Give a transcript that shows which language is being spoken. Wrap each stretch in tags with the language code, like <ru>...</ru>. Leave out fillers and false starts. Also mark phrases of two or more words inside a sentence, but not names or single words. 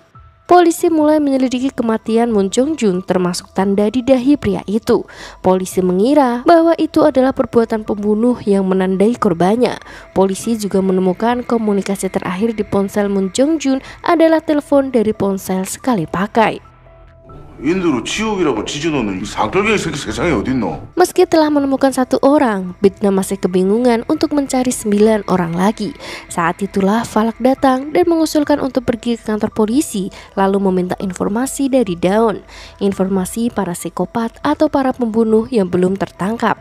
<id>Polisi mulai menyelidiki kematian Moon Jong-jung termasuk tanda di dahi pria itu. Polisi mengira bahwa itu adalah perbuatan pembunuh yang menandai korbannya. Polisi juga menemukan komunikasi terakhir di ponsel Moon Jong-jung adalah telepon dari ponsel sekali pakai.</id> <ko>인도로 지옥이라고 지져놓는 이 사글갱이 새끼 세상에 어딨노?</ko> <id>Meski telah menemukan satu orang, Bitna masih kebingungan untuk mencari 9 orang lagi. Saat itulah Falak datang dan mengusulkan untuk pergi ke kantor polisi, lalu meminta informasi dari Dawn. Informasi para psikopat atau para pembunuh yang belum tertangkap.</id>